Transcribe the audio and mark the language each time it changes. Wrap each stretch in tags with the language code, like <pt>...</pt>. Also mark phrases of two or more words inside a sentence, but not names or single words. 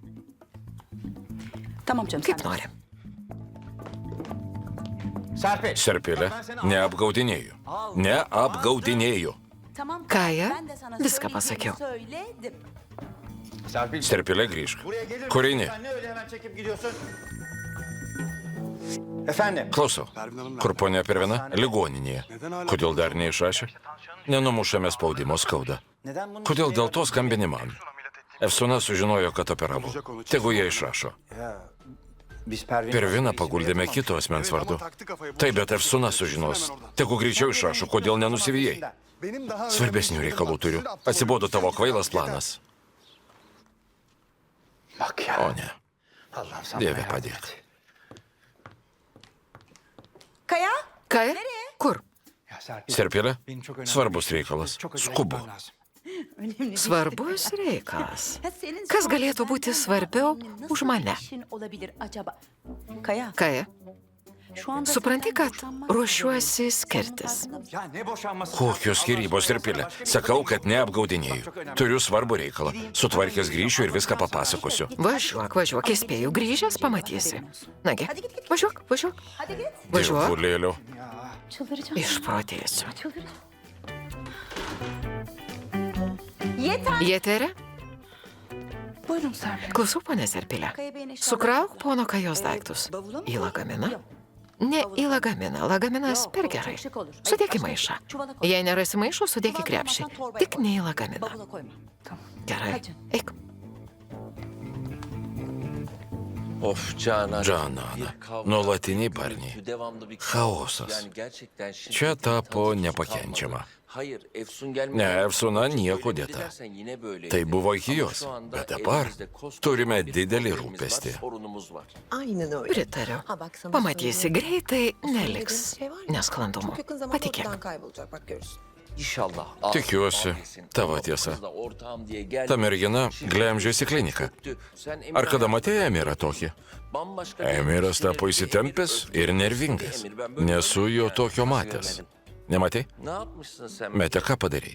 <lt>Kaip nori. Serpilė, neapgaudinėju. Neapgaudinėju. Kaja, viską pasakiau. Serpilė, grįžk. Kur eini?</lt> <tr>Sen ne öyle hemen çekip gidiyorsun? Efendim?</tr> <lt>Klausau. Kur ponia Pervina? Ligoninėje. Kodėl dar neišrašė? Nenumušame spaudimo, skauda.</lt> <tr>Neden bunu</tr> <lt>Kodėl dėl to skambini man? Efsona sužinojo, kad operavo. Tegu jie išrašo.</lt> <tr>Biz Pervin'i</tr> <lt>Perviną paguldėme kito asmens vardu. Taip, bet Efsona sužinos. Tegu greičiau išrašo, kodėl nenusivijai. Svarbesnių reikalų turiu. Atsibodo tavo kvailas planas.</lt> <tr>Bak ya.</tr> <lt>O ne.</lt> <tr>Allah'ım sana</tr> <lt>Dieve</lt> <tr>yardım</tr> <lt>padėk.</lt> <tr>et. Kaya?</tr> <lt>Kaja? Kur?</lt> <tr>Ya Serpil,</tr> <lt>Serpilė?</lt> <tr>benim çok önemli</tr> <lt>Svarbus</lt> <tr>bir şey.</tr> <lt>reikalas.</lt> <tr>Çok acele</tr> <lt>Skubu.</lt> <tr>etmem lazım.</tr> <lt>Svarbus reikalas. Kas galėtų būti svarbiau už mane?</lt> <tr>Kaya,</tr> <lt>Kaja,</lt> <tr>şu anda</tr> <lt>supranti,</lt> <tr>senden</tr> <lt>kad</lt> <tr>boşanma</tr> <lt>ruošiuosi</lt> <tr>istiyorsan</tr> <lt>skirtis.</lt> <tr>Ya ne boşanması?</tr> <lt>Kokios skyrybos, Serpilė? Sakau, kad neapgaudinėjau. Turiu svarbų reikalą. Sutvarkęs grįšiu ir viską papasakosiu. Važiuok, važiuok, įspėju, grįžęs pamatysi. Nagi, važiuok, važiuok.</lt> <tr>Hadi git.</tr> <lt>Važiuok, Dievulėliau.</lt> <tr>Çıldıracağım.</tr> <lt>išprotėsiu.</lt> <tr>Çıldıracağım. Yeter.</tr> <lt>Jėterė,</lt> <tr>Buyurun Serpil.</tr> <lt>klausau, ponė Serpilė.</lt> <tr>Kaya Bey'in eşyaları-</tr> <lt>Sukrauk pono Kajos daiktus.</lt> <tr>Bavula mı</tr> <lt>Į</lt> <tr>koy?</tr> <lt>lagaminą?</lt> <tr>Yok.</tr> <lt>Ne į lagaminą. Lagaminas</lt> <tr>Yok,</tr> <lt>per</lt> <tr>o</tr> <lt>gerai.</lt> <tr>çok şık olur.</tr> <lt>Sudėk į</lt> <tr>Başka</tr> <lt>maišą.</lt> <tr>çuvala koy.</tr> <lt>Jei nerasi maišo, sudėk į</lt> <tr>Çuval</tr> <lt>krepšį.</lt> <tr>koymazsan torbaya</tr> <lt>Tik</lt> <tr>koy.</tr> <lt>ne į lagaminą.</lt> <tr>Bavula koyma. Tamam.</tr> <lt>Gerai,</lt> <tr>Hadi.</tr> <lt>eik.</lt> <tr>Of Canan.</tr> <lt>Džanana. Nuolatiniai barniai. Chaosas. Čia tapo nepakenčiama. Ne, Efsona nieko dėta. Tai buvo iki jos. Bet dabar turime didelį rūpestį.</lt> <tr>Aynen öyle.</tr> <lt>Pritariu.</lt> <tr>Ha bak sana</tr> <lt>Pamatysi,</lt> <tr>söyleyeyim.</tr> <lt>greitai</lt> <tr>Gördüğün</tr> <lt>neliks</lt> <tr>şey var ya,</tr> <lt>nesklandumų.</lt> <tr>Çok yakın zamanda</tr> <lt>Patikėk.</lt> <tr>ortadan kaybolacak bak görürsün.</tr> <lt>Tikiuosi, tavo tiesa. Ta mergina glemžėsi kliniką. Ar kada matėjai Emirą tokį? Emiras tapo įsitempęs ir nervingas. Nesu jo tokio matęs. Nematei? Mete, ką padarei?</lt>